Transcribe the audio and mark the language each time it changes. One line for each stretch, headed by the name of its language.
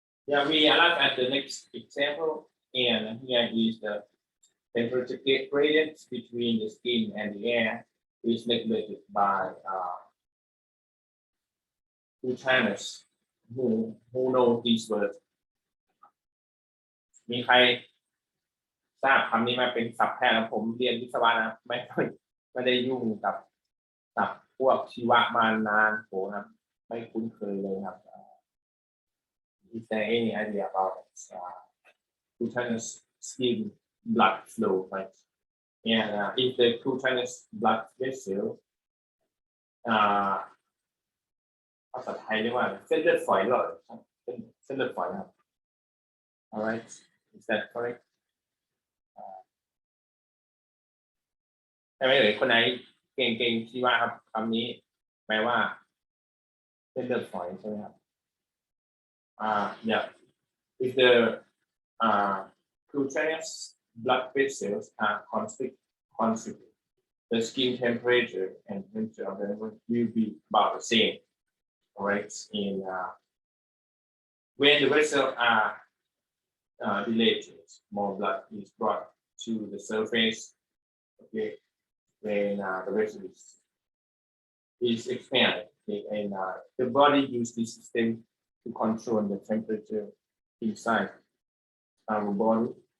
English: Yeah, we arrive at the next example, and here is the temperature gradient between the skin and the air is regulated by two channels who know these words.
Thai: มีใครทราบคำนี้มาเป็นศัพท์แพทย์ผมเรียนวิศวะนะไม่ได้ยุ่งกับศัพท์พวกชีวะมานานโหครับไม่คุ้นเคยเลยครับ
English: Is there any idea about cutaneous skin blood flow, right? And if the cutaneous blood vessel
Thai: ภาษาไทยเรียกว่าเส้นเลือดฝอยหลอดเส้นเลือดฝอยครับ
English: All right, is that correct?
Thai: ใช่ไหมเอ่ยคนไหนเก่งที่ว่าครับคำนี้แปลว่าเส้นเลือดฝอยใช่ไหมครับ
English: yeah, if the cutaneous blood vessels are constrict, the skin temperature and temperature of the animal will be about the same. All right, in when the vessels are dilated, more blood is brought to the surface. Okay, when the vessel is expanded, Okay, and the body uses this system to control the temperature inside our body.